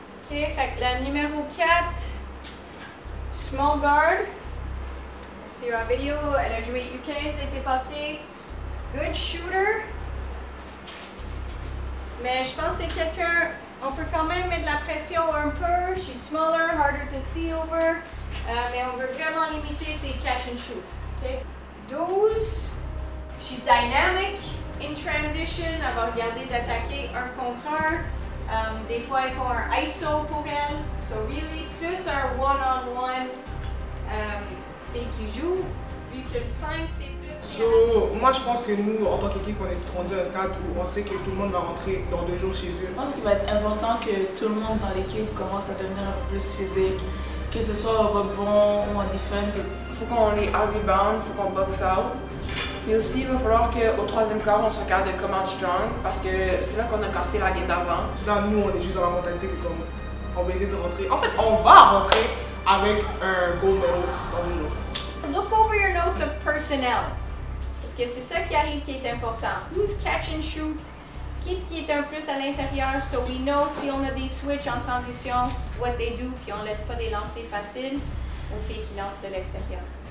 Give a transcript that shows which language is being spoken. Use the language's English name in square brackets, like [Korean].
[French] OK, fait que la numéro 4, [English] small guard. [French] C'est la vidéo, elle a joué U15 l'été passé. [English] Good shooter. [French] Mais je pense que c'est quelqu'un, on peut quand même mettre de la pression un peu. [English] She's smaller, harder to see over. [French] Mais on veut vraiment limiter ses catch and shoot. [English] Okay? 12. She's dynamic in transition. [French] Elle va regarder d'attaquer un contre un. Des fois, ils font un ISO pour elle. [English] So really, [French] plus un one-on-one fille qui joue. Vu que le 5, c'est plus... Moi, je pense que nous, en tant qu'équipe, on est rendu à un stade où on sait que tout le monde va rentrer dans 2 jours chez eux. Je pense qu'il va être important que tout le monde dans l'équipe commence à devenir un peu plus physique, que ce soit au rebond ou en défense. Il faut qu'on les out-rebound, il faut qu'on box out. Mais aussi, il va falloir qu'au 3e quart, on se regarde de [English] come out strong [French] parce que c'est là qu'on a cassé la game d'avant. Là, nous, on est juste dans la mentalité que comme on va essayer de rentrer. En fait, on va rentrer avec un [English] gold medal [French] dans 2 jours. [English] Look over your notes of personnel. [French] Parce que c'est ça qui arrive qui est important. [English] Who's catch and shoot? [French] Qui est un plus à l'intérieur? [English] So we know [French] si on a des switches en transition, [English] what they do, [French] puis on laisse pas des lancers faciles aux filles qui lancent de l'extérieur.